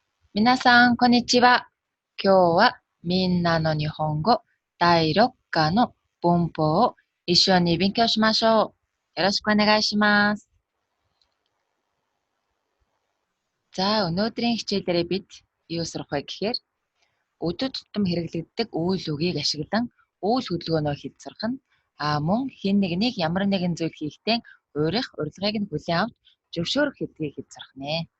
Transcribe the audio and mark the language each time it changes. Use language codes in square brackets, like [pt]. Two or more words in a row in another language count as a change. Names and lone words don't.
[ja] 皆さん、こんにちは。今日はみんなの日本語第6課の文法を一緒に勉強しましょう。よろしくお願いします。 [mn] За, өнөөдрийн хичээлээрээ бид юу сурах вэ гэхээр өдөр тутам хэрэглэгддэг үйл үгийг ашиглан үйл хөдөлгөөнөө хийж сурах нь мөн хэн нэгнийг ямар нэгэн зүйл хийхдээ уурих, урилгыг нь хүлээн авч зөвшөөрөх гэдгийг хийж сурах нэ.